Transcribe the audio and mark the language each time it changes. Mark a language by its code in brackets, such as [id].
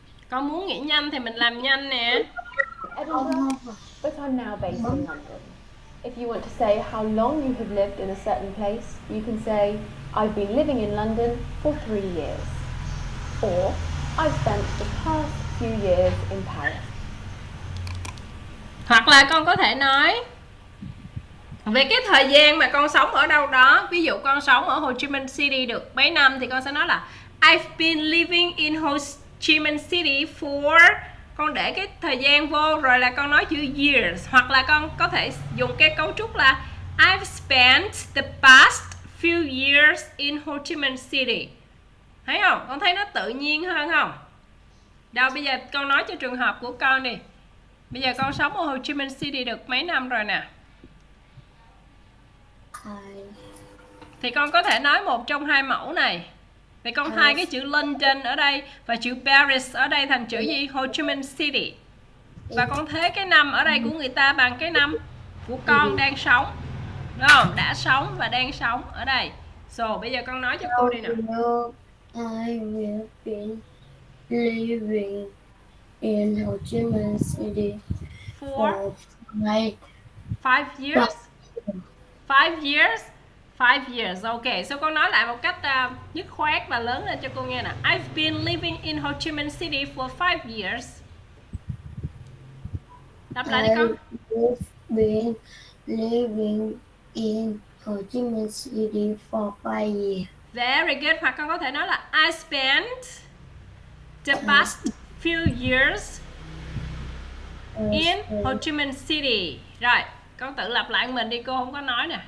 [vi] Con muốn nghĩ nhanh thì mình làm nhanh nè. [en] Edinburgh, but I'm now based in London. If you want to say how long you have lived in a certain place, you can say I've been living in London for 3 years. Or I've spent the past few years in Paris. [vi] Hoặc là con có thể nói về cái thời gian mà con sống ở đâu đó. Ví dụ con sống ở Ho Chi Minh City được mấy năm thì con sẽ nói là [en] I've been living in Ho Chi Minh City for, [vi] con để cái thời gian vô rồi là con nói chữ years. Hoặc là con có thể dùng cái cấu trúc là [en] I've spent the past few years in Ho Chi Minh City. [vi] Thấy không? Con thấy nó tự nhiên hơn không? Đâu bây giờ con nói cho trường hợp của con đi. Bây giờ con sống ở Ho Chi Minh City được mấy năm rồi nè. Thì con có thể nói một trong hai mẫu này. Thì con thay cái chữ London ở đây và chữ Paris ở đây thành chữ gì? Ho Chi Minh City. Và con thế cái năm ở đây của người ta bằng cái năm của con đang sống. Đúng không? Đã sống và đang sống ở đây. So, bây giờ con nói cho cô đi nào. [en] I will been living in Ho Chi Minh City For like 5 years. 5 years. 5 years. [vi] Ok, so con nói lại một cách dứt khoát và lớn lên cho cô nghe nè. [en] I've been living in Ho Chi Minh City for 5 years. [vi] Đáp lại đi con. [en] I've been living in Ho Chi Minh City for 5 years. Very good. [vi] Hoặc con có thể nói là [en] I spent the past few years in Ho Chi Minh City. [vi] Rồi, con tự lặp lại mình đi, cô không có nói nè.